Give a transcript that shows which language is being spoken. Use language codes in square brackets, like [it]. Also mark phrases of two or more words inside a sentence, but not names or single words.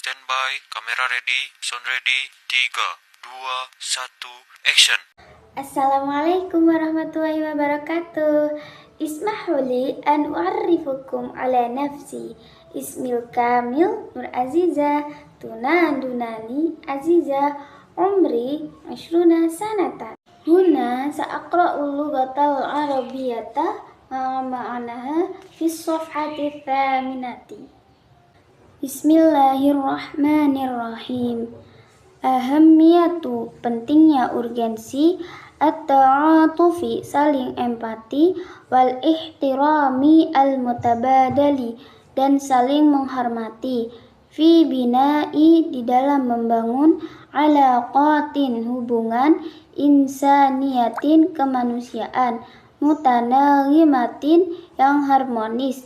[en] Standby, kamera ready, sound ready, 3, 2, 1, action. [ar] السلام عليكم ورحمة الله وبركاته. اسمحوا لي أن أعرفكم على نفسي. اسمي الكامل Nur Aziza Tunandunani Aziza عمري عشرون سنة. هنا سأقرأ اللغة العربية معناها في الصفحة الثامنة. بسم الله الرحمن الرحيم. Ahamiyatu, [id] pentingnya urgensi, at-ta'atufi, saling empati, [ar] والاحترام المتبادل, [id] dan saling menghormati, [ar] في بناء, [id] di dalam membangun, alaqatin, hubungan, insaniyatin, kemanusiaan, mutanagimatin, yang harmonis.